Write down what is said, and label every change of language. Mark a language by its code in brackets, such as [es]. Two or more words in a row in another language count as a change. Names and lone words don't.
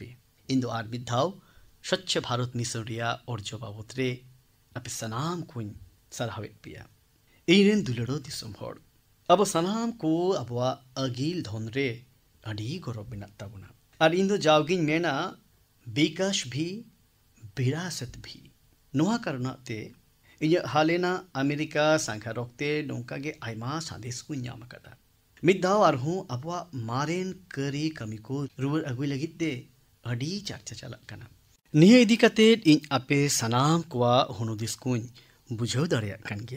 [sat] ᱤᱧ ᱫᱚ ᱟᱨ ᱢᱤᱫ ᱫᱷᱟᱣ ᱥᱚᱪᱪᱷ ᱵᱷᱟᱨᱚᱛ ᱢᱤᱥᱚᱱ ᱨᱮᱭᱟᱜ ᱚᱨᱡᱚ ᱵᱟᱵᱚᱫ ᱨᱮ ᱟᱯᱮ ᱥᱟᱱᱟᱢ ᱠᱚᱧ ᱥᱟᱨᱦᱟᱣᱮᱫ ᱯᱮᱭᱟ। ᱤᱧᱨᱮᱱ ᱫᱩᱞᱟᱹᱲᱚ ᱫᱤᱥᱚᱢ ᱦᱚᱲ ᱟᱵᱚ ᱥᱟᱱᱟᱢ ᱠᱚ ᱟᱵᱚᱣᱟᱜ ᱟᱹᱜᱤᱞ ᱫᱷᱚᱱ ᱨᱮ ᱟᱹᱰᱤ ᱜᱚᱨᱚᱵ ᱢᱮᱱᱟᱜ ᱛᱟᱵᱚᱱᱟ। ᱟᱨ ᱤᱧ ᱫᱚ ᱡᱟᱣᱜᱤᱧ ᱢᱮᱱᱟ [hi] विकास भी विरासत भी। [sat] ᱱᱚᱣᱟ ᱠᱟᱨᱚᱱᱟᱜ ᱛᱮ ᱤᱧᱟᱹᱜ ᱦᱟᱞᱮᱱᱟᱜ ᱟᱢᱮᱨᱤᱠᱟ ᱥᱟᱸᱜᱷᱟᱨ ᱚᱠᱛᱮ ᱱᱚᱝᱠᱟᱜᱮ ᱟᱭᱢᱟ ᱥᱟᱸᱫᱮᱥ ᱠᱚᱧ ᱧᱟᱢ ᱟᱠᱟᱫᱟ। ᱢᱤᱫ ᱫᱷᱟᱣ ᱟᱨᱦᱚᱸ ᱟᱵᱚᱣᱟᱜ ᱢᱟᱨᱮᱱ ᱠᱟᱹᱨᱤ ᱠᱟᱹᱢᱤ ᱠᱚ ᱨᱩᱣᱟᱹᱲ ᱟᱹᱜᱩᱭ ᱞᱟᱹᱜᱤᱫ ᱛᱮ ᱟᱹᱰᱤ ᱪᱟᱨᱪᱟ ᱪᱟᱞᱟᱜ ᱠᱟᱱᱟ। ᱱᱤᱭᱟᱹ ᱤᱫᱤ ᱠᱟᱛᱮᱫ ᱤᱧ ᱟᱯᱮ ᱥᱟᱱᱟᱢ ᱠᱚᱣᱟᱜ ᱦᱩᱱᱩᱫᱤᱥ ᱠᱚᱧ ᱵᱩᱡᱷᱟᱹᱣ ᱫᱟᱲᱮᱭᱟᱜ ᱠᱟᱱ ᱜᱮᱭᱟ।